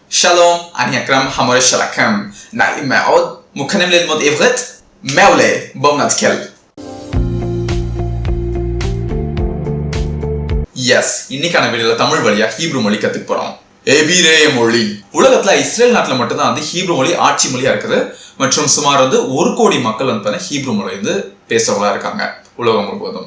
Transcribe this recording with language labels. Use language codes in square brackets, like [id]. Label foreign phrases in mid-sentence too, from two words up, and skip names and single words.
[he] שלום, אני אכרם המורה שלכם. נעים מאוד, מוכנים ללמוד עברית? מעולה, בואו נתחיל. [ta] இன்னைக்கான வீடியோல தமிழ் வழியா ஹீப்ரு மொழி கத்துக்க போறோம். எபிரேய மொழி. உலகத்துல இஸ்ரேல் நாட்டுல மட்டும் தான் ஹீப்ரு மொழி ஆட்சி மொழியா இருக்குது. மற்றும் சுமார் 1 கோடி மக்கள் ஹீப்ரு மொழி பேசுறவங்களா இருக்காங்க உலகம் முழுவதும்.